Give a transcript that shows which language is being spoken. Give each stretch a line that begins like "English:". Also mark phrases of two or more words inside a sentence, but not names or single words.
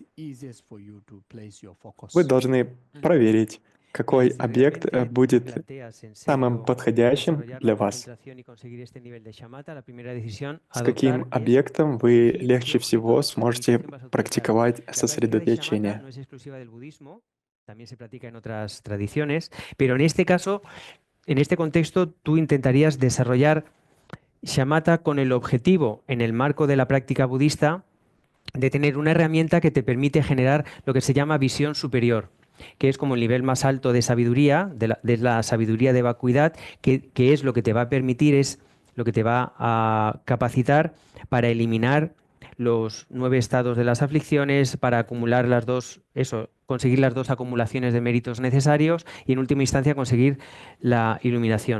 Russian: Вы должны проверить, какой объект будет самым подходящим для вас. С каким объектом вы легче всего сможете практиковать сосредоточение.
Spanish: También se practica en otras tradiciones, pero en este caso, en este contexto, tú intentarías desarrollar shamatha con el objetivo, en el marco de la práctica budista, de tener una herramienta que te permite generar lo que se llama visión superior, que es como el nivel más alto de sabiduría, de la sabiduría de vacuidad, que es lo que te va a permitir, es lo que te va a capacitar para eliminar los 9 estados de las aflicciones, para acumular conseguir las dos acumulaciones de méritos necesarios y en última instancia conseguir la iluminación.